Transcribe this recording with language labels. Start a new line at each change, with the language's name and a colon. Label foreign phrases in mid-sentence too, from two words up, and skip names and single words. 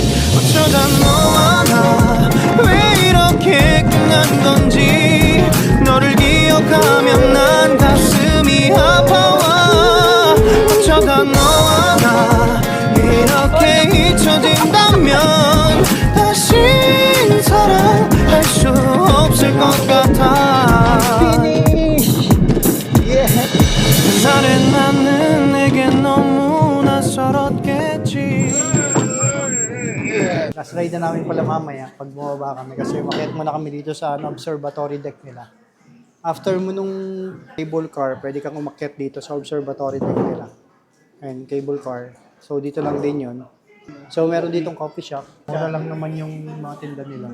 Korean: 어쩌다 너와 나 왜 이렇게 끝난 건지 너를 기억하면 난 가슴이 아파와 어쩌다 너와 나 이렇게 잊혀진다면 다시 사랑할 수 없을 것 같아 그날의 나는 내게 너무 낯설었겠지
English: Last ride
Filipino: na namin pala mamaya pag bumaba kami kasi umakyat muna kami dito sa
English: observatory deck
Filipino: nila. After mo nung
English: cable car,
Filipino: pwede kang umakyat dito sa
English: observatory deck
Filipino: nila.
English: And cable car.
Filipino: So dito lang din yun. So meron ditong
English: coffee shop.
Filipino: Mura lang naman yung mga tinda nila.